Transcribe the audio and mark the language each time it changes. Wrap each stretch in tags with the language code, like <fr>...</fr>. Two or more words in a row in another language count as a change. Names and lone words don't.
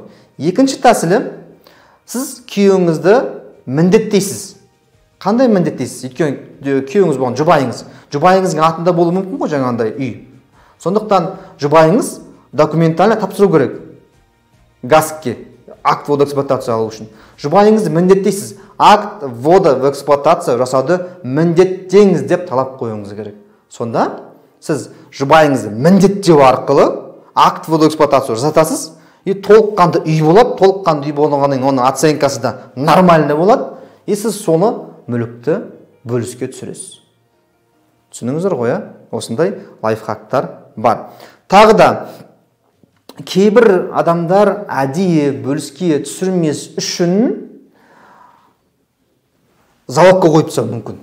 <kk>Екінші тәсілі, сіз күйеуіңізді міндеттейсіз. Қандай міндеттейсіз? Өйткені күйеуіңіз болған жұбайыңыз. Жұбайыңыздың атында болуы мүмкін ғой жаңағындай үй. Сондықтан жұбайыңыз документально тапсыру керек.</kk> <ru>ГАСКке акт ввода в эксплуатацию</ru> <kk>алу үшін. Жұбайыңызды міндеттейсіз.</kk> <ru>Акт ввода в эксплуатацию</ru> <kk>жасауды міндеттеңіз деп талап қоюыңыз керек. Сонда сіз жұбайыңызды міндеттеу арқылы</kk> <ru>акт ввода в эксплуатацию</ru> <kk>жасатасыз, и толыққанды үй болады. Толыққанды үй болғаннан кейін оның оценкасы да нормальный болады, и сіз соны мүлікті бөліске түсіресіз. Түсініңіздер ғой, осындай лайфхактар бар. Тағы да кейбір адамдар әдейі бөліске түсірмес үшін залогқа қойып тастауы мүмкін.</kk>